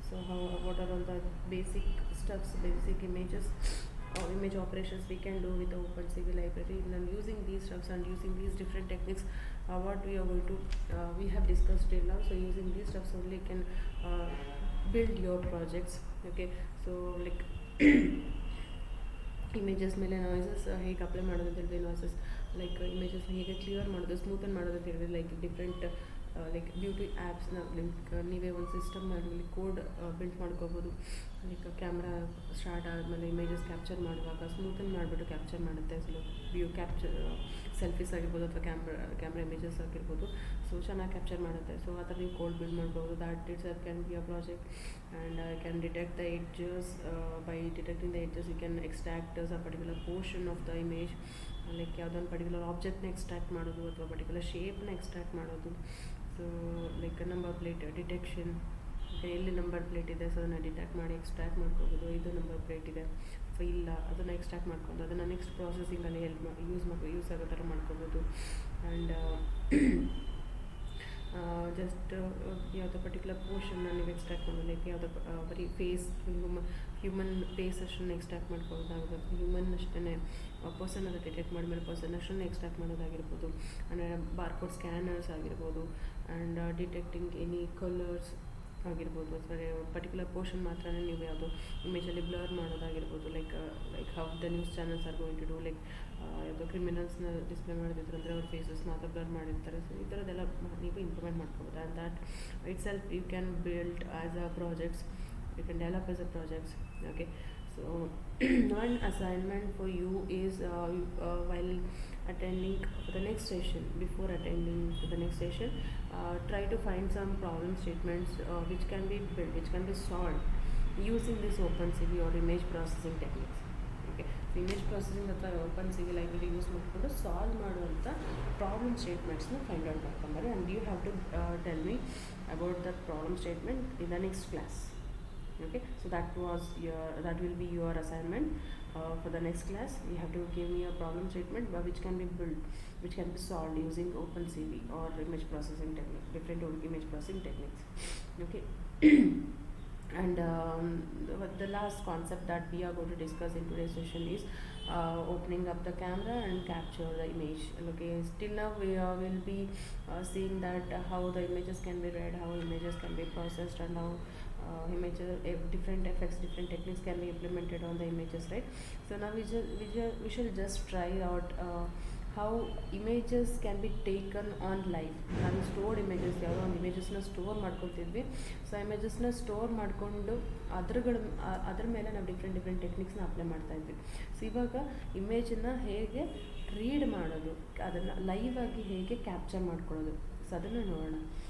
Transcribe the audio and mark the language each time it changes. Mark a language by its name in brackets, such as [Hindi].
[English] So what are all the basic stuffs, basic images or image operations we can do with the OpenCV library, and using these stuffs and using these different techniques, what we are going to we have discussed till now. So using these stuffs only can build your projects. [Kannada] Okay, so like images ಮೇಲೆ noises ಹೇಗೆ apply ಮಾಡೋದು ಅಂತ ಹೇಳಿದ್ರೆ, noises like ಇಮೇಜಸ್ನ ಹೇಗೆ clear ಮಾಡೋದು, ಸ್ಮೂತನ್ ಮಾಡೋದು ಅಂತ ಹೇಳಿದ್ರೆ, like different like beauty ಆ್ಯಪ್ಸ್ನ like ನೀವೇ ಒಂದು ಸಿಸ್ಟಮ್ ಮಾಡಿ ಕೋಡ್ ಬಿಲ್ಡ್ ಮಾಡ್ಕೋಬೋದು. ಲೈಕ್ ಕ್ಯಾಮ್ರಾ ಸ್ಟಾರ್ಟ್ ಆದಮೇಲೆ ಇಮೇಜಸ್ ಕ್ಯಾಪ್ಚರ್ ಮಾಡುವಾಗ ಸ್ಮೂತನ್ ಮಾಡಿಬಿಟ್ಟು ಕ್ಯಾಪ್ಚರ್ ಮಾಡುತ್ತೆ. ಸೊ ಕ್ಯಾಪ್ಚರ್ ಸೆಲ್ಫೀಸ್ ಆಗಿರ್ಬೋದು ಅಥವಾ ಕ್ಯಾಮ್ರಾ ಇಮೇಜಸ್ ಆಗಿರ್ಬೋದು, ಸೊ ಚೆನ್ನಾಗಿ ಕ್ಯಾಪ್ಚರ್ ಮಾಡುತ್ತೆ. ಸೊ ಆ ಥರ ನೀವು ಕೋಡ್ ಬಿಲ್ಡ್ ಮಾಡ್ಬೋದು. [English] That it's can be a project. And can detect the edges. By detecting the edges you can extract a particular portion of the image, like [Kannada] ಯಾವುದೊಂದು particular ಆಬ್ಜೆಕ್ಟ್ನ extract ಮಾಡೋದು [English] ಅಥವಾ ಪರ್ಟಿಕ್ಯುಲರ್ ಶೇಪ್ನ ಎಕ್ಸ್ಟ್ರಾಕ್ಟ್ ಮಾಡೋದು. [Kannada] So like number plate detection, ಎಲ್ಲಿ number plate ಇದೆ so ಅದನ್ನು detect ಮಾಡಿ extract ಮಾಡ್ಕೋಬೋದು. ಇದು ನಂಬರ್ ಪ್ಲೇಟ್ ಇದೆ ಸೊ ಇಲ್ಲ, ಅದನ್ನು ಎಕ್ಸ್ಟ್ರಾಕ್ಟ್ ಮಾಡ್ಕೊಂಡು ಅದನ್ನು ನೆಕ್ಸ್ಟ್ ಪ್ರಾಸೆಸಿಂಗಲ್ಲಿ ಯೂಸ್ ಆಗೋ ಥರ ಮಾಡ್ಕೋಬೋದು. ಆ್ಯಂಡ್ ಜಸ್ಟ್ ಯಾವುದೋ ಪರ್ಟಿಕ್ಯುಲರ್ ಪೋರ್ಷನ್ನ ನೀವು ಎಕ್ಸ್ಟ್ರಾಕ್ಟ್ ಮಾಡೋದು, ಲೈಕ್ ಯಾವುದೋ ಬರೀ ಫೇಸ್ ಹ್ಯೂಮನ್ ಫೇಸ್ ಅಷ್ಟನ್ನು ಎಕ್ಸ್ಟ್ರಾಕ್ಟ್ ಮಾಡ್ಕೊಳ್ಳೋದಾಗುತ್ತೆ. ಹ್ಯೂಮನ್ ಅಷ್ಟೇ ಪರ್ಸನ್ ಅದು ಡಿಟೆಕ್ಟ್ ಮಾಡಿದ್ಮೇಲೆ ಪರ್ಸನ್ ಅಷ್ಟನ್ನು ಎಕ್ಸ್ಟ್ರಾಕ್ಟ್ ಮಾಡೋದಾಗಿರ್ಬೋದು. ಅಂದರೆ ಬಾರ್ಕೋಡ್ ಸ್ಕ್ಯಾನರ್ಸ್ ಆಗಿರ್ಬೋದು, [English] and detecting any colours [Kannada] ಆಗಿರ್ಬೋದು. ಅಥವಾ ಪರ್ಟಿಕ್ಯುಲರ್ ಪೋರ್ಷನ್ ಮಾತ್ರ ನೀವು ಯಾವುದೋ ಇಮೇಜಲ್ಲಿ ಬ್ಲರ್ ಮಾಡೋದಾಗಿರ್ಬೋದು. [English] like how the news channels are going to do, [Kannada] like ಯಾವುದೋ ಕ್ರಿಮಿನಲ್ಸ್ನ ಡಿಸ್ಪ್ಲೇ ಮಾಡಿರ್ತಾರೆ ಅಂದರೆ ಅವ್ರ ಫೇಸಸ್ ಮಾತ್ರ ಬ್ಲರ್ ಮಾಡಿರ್ತಾರೆ. ಸೊ ಈ ಥರದ್ದೆಲ್ಲ ನೀವು ಇಂಪ್ಲಿಮೆಂಟ್ ಮಾಡ್ಕೋಬೋದು. [English] And that itself you can build as a projects, you can develop as a projects. Okay, so one assignment for you is while attending for the next session, before attending to the next session, try to find some problem statements which can be built, which can be solved using this OpenCV or image processing techniques. [Kannada] Okay, so image processing ಅಥವಾ OpenCV library use ಮಾಡಿಕೊಂಡು solve ಮಾಡುವಂಥ problem ಸ್ಟೇಟ್ಮೆಂಟ್ಸ್ನ find out ಮಾಡ್ಕೊಂಬಾರೆ. [English] And you have to tell me about that problem statement in the next class. Okay, so that will be your assignment for the next class. You have to give me a problem statement which can be built, which can be solved using OpenCV or image processing technique, different image processing techniques. Okay. And the last concept that we are going to discuss in today's session is opening up the camera and capture the image. Okay, still now we will be seeing that how the images can be read, how images can be processed, and how images, different effects, different techniques can be implemented on the images, right? So now we shall just try out how images can be taken on live. [Kannada] ನಾವು stored images ಯಾವುದೋ ಒಂದು ಇಮೇಜಸ್ನ store ಮಾಡ್ಕೊತಿದ್ವಿ. So ಇಮೇಜಸ್ನ store ಮಾಡಿಕೊಂಡು ಅದ್ರ ಮೇಲೆ ನಾವು different ಟೆಕ್ನಿಕ್ಸ್ನ apply ಮಾಡ್ತಾಯಿದ್ವಿ. So ಇವಾಗ ಇಮೇಜನ್ನು ಹೇಗೆ ರೀಡ್ ಮಾಡೋದು, ಅದನ್ನು ಲೈವ್ ಆಗಿ ಹೇಗೆ ಕ್ಯಾಪ್ಚರ್ ಮಾಡ್ಕೊಳ್ಳೋದು, ಸೊ ಅದನ್ನು ನೋಡೋಣ.